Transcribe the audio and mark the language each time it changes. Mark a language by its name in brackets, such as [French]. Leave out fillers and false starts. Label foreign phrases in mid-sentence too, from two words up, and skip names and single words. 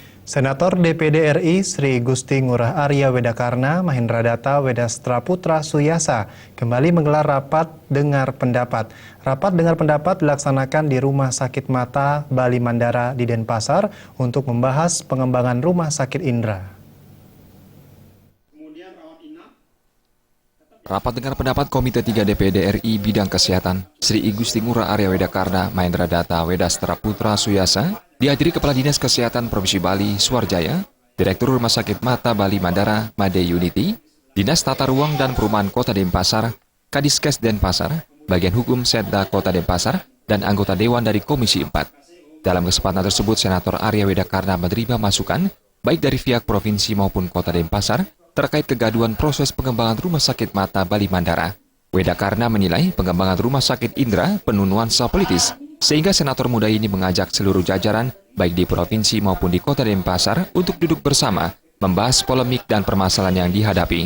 [Indonesian] Senator DPD RI Sri Gusti Ngurah Arya Wedakarna Mahendra Data Wedastra Putra Suyasa kembali menggelar rapat dengar pendapat. Rapat dengar pendapat dilaksanakan di Rumah Sakit Mata Bali Mandara di Denpasar untuk membahas pengembangan Rumah Sakit Indra. Rapat dengar pendapat Komite 3 DPD RI Bidang Kesehatan Sri Gusti Ngurah Arya Wedakarna Mahendra Data Wedastra Putra Suyasa dihadiri Kepala Dinas Kesehatan Provinsi Bali Suarjaya, Direktur Rumah Sakit Mata Bali Mandara Made Unity, Dinas Tata Ruang dan Perumahan Kota Denpasar, Kadiskes Denpasar, Bagian Hukum Setda Kota Denpasar, dan anggota Dewan dari Komisi 4. Dalam kesempatan tersebut, Senator Arya Wedakarna menerima masukan baik dari pihak provinsi maupun Kota Denpasar terkait kegaduhan proses pengembangan Rumah Sakit Mata Bali Mandara. Wedakarna menilai pengembangan Rumah Sakit Indra penuh nuansa politis, sehingga senator muda ini mengajak seluruh jajaran, baik di provinsi maupun di Kota Denpasar, untuk duduk bersama, membahas polemik dan permasalahan yang dihadapi.